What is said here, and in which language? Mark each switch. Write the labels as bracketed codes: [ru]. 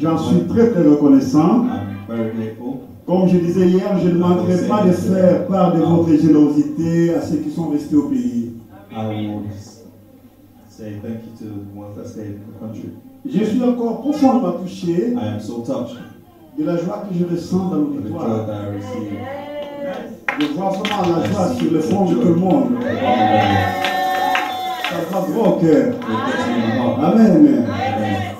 [fr] J'en suis très très reconnaissant. [en] I'm very grateful. [fr] Comme je disais hier, je ne manquerai pas de faire part de votre générosité à ceux qui sont restés au pays. [en] I will say thank you to the ones that stayed in the country. [fr] Je suis encore profondément touché [en] I am so touched [fr] de la joie que je ressens dans [en] with the joy [fr] l'auditoire. [en] that I received. [fr] Je vois vraiment la joie sur le front de tout le monde. Ça va droit au cœur. [en] It gets me in the heart. Amen. Amen.